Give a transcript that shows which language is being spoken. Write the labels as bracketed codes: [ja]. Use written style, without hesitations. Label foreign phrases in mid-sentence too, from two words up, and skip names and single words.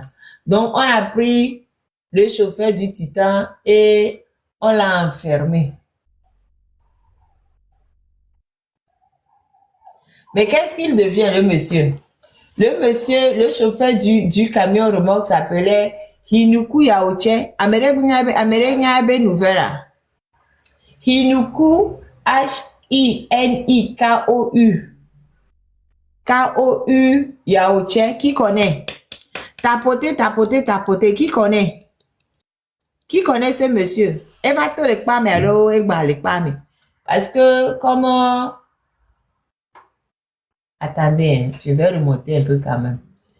[fr] Donc, on a pris le chauffeur du Titan et on l'a enfermé. Mais qu'est-ce qu'il devient, le monsieur? Le monsieur, le chauffeur du camion remorque s'appelait Hinuku Yaoche. Américain nouvelle. Hinuku, H-I-N-I-K-O-U. K-O-U Yaoche. Qui connaît? Tapoter, tapoter, tapoter. Qui connaît? Qui connaît ce monsieur? Elle va te le pas, mais alors, elle va le pas, mais. Parce que, comment. Attendez, je vais remonter un peu quand même.